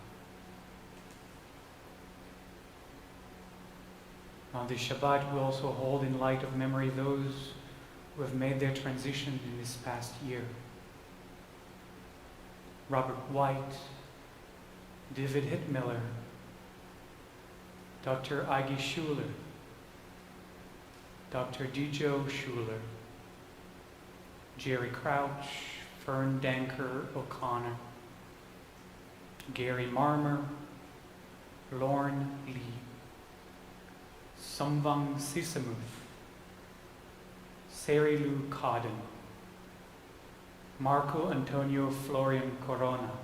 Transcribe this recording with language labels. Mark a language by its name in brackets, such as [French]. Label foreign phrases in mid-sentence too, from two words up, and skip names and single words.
[English] On this Shabbat, we also hold in light of memory those who have made their transition in this past year. Robert White, David Hittmiller, Dr. Agi Schuler, Dr. Dijo Schuler, Jerry Crouch, Fern Danker O'Connor, Gary Marmer, Lorne Lee, Samvang Sisamuth, Serilu Codden, Marco Antonio Florian Corona,